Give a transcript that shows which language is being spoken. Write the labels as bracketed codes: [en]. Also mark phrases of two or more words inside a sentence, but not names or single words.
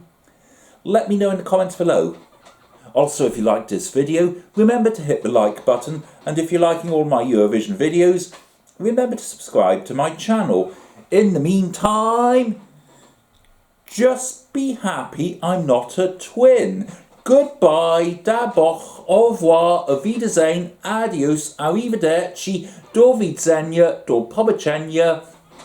[en] Let me know in the comments below. Also, if you liked this video, remember to hit the like button, and if you're liking all my Eurovision videos, remember to subscribe to my channel. In the meantime, just be happy I'm not a twin. Goodbye, [de] da boch, [fr] au revoir, [de] auf Wiedersehen, adios, [pl] arrivederci, do widzenia, [be] do pobacenia.